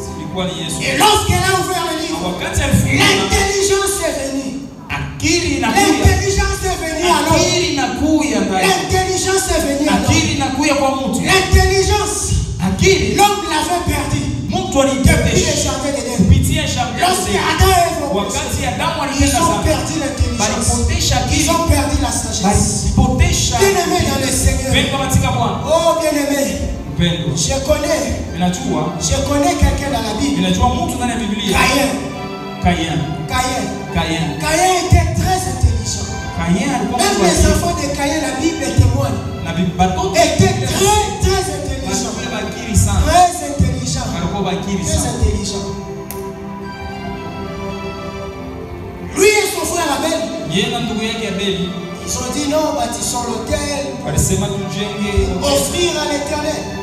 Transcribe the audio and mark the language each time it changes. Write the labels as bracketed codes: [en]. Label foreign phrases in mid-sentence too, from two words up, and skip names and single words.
[fr] Et lorsqu'elle a ouvert le livre, l'intelligence est venue. L'intelligence est venue alors. L'intelligence est venue alors. L'intelligence [sw] akili [fr] l'homme l'avait perdu [sw] mtu [fr] depuis le jardin d'Éden. [sw] kupitia shamba [fr] Lorsque Adam et Ève ont [sw] wakati [fr] péché, [sw] Adamu [fr] ils [sw] alitenda [fr] ont [sw] dhambi [fr] perdu l'intelligence, [sw] walipotesha [fr] ils [sw] akili [fr] ont perdu la sagesse. [sw] walipotesha [fr] Bien-aimé dans le Seigneur, [sw] mpendwa katika Bwana [fr] oh bien-aimé, [sw] mpendwa [fr] je connais quelqu'un dans la Bible, [sw] ninajua mtu ndani ya Biblia [fr] Caïn était très intelligent. Même les enfants de Caïn, la Bible témoigne, étaient très intelligents. Très intelligents. Lui et son frère Abel, ils ont dit non, bâtissons l'autel, offrir à l'Éternel.